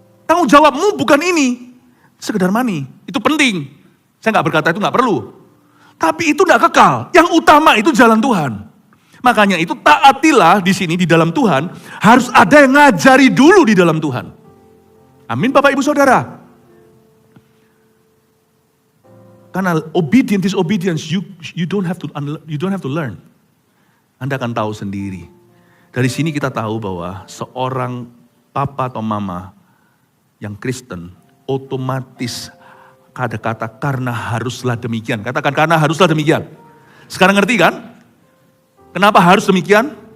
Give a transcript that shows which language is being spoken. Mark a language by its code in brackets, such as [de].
[id] Tanggung jawabmu bukan ini. Sekedar money. Itu penting. Saya gak berkata itu gak perlu. Tapi itu gak kekal. Yang utama itu jalan Tuhan. Makanya itu taatilah di sini di dalam Tuhan. Harus ada yang ngajari dulu di dalam Tuhan. Amin Bapak Ibu Saudara. [en] Karena disobedience, you don't have to learn. [id] Anda akan tahu sendiri. Dari sini kita tahu bahwa seorang papa atau mama yang Kristen otomatis kata-kata karena haruslah demikian. Katakan karena haruslah demikian. Sekarang ngerti kan? Kenapa harus demikian?